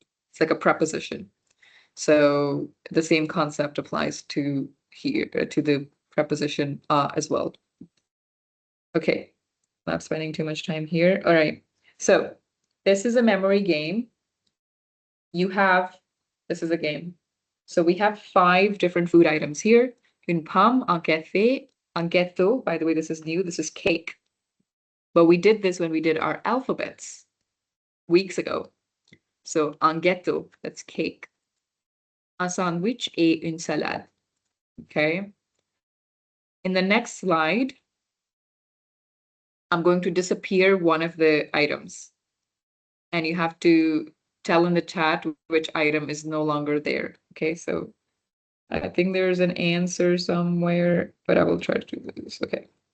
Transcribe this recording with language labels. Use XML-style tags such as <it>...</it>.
<en>It's like a preposition. So the same concept applies to here, to the preposition as well. Okay, not spending too much time here. All right, so this is a memory game. This is a game. So we have 5 different food items here.</en> <fr>Une pomme, un café, un gâteau.</fr> <en>By the way, this is new. This is cake. But we did this when we did our alphabets weeks ago. So</en> <fr>un gâteau,</fr> <en>that's cake.</en> <fr>Un sandwich et une salade.</fr> <en>Okay. In the next slide, I'm going to disappear one of the items. And you have to tell in the chat which item is no longer there. Okay, so I think there's an answer somewhere, but I will try to do this. Okay.</en>